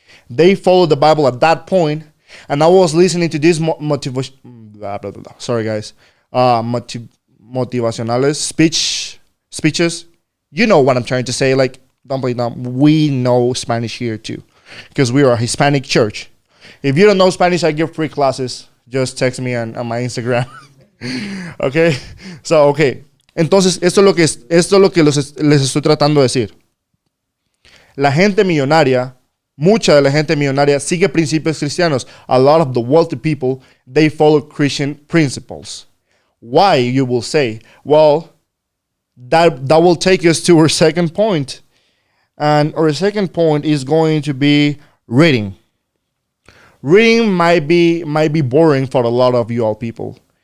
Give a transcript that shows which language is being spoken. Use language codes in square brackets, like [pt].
[en] They follow the Bible at that point. And I was listening to these motivacionales speeches. You know what I'm trying to say. Like, don't play dumb. We know Spanish here too, because we are a Hispanic church. If you don't know Spanish, I give free classes. Just text me on my Instagram. Okay? So, okay. [es] Entonces, esto es lo que les estoy tratando de decir. La gente millonaria, mucha de la gente millonaria sigue principios cristianos. [en] A lot of the wealthy people, they follow Christian principles. Why, you will say? Well, that will take us to our second point. And our second point is going to be reading. Reading might be boring for a lot of you all people.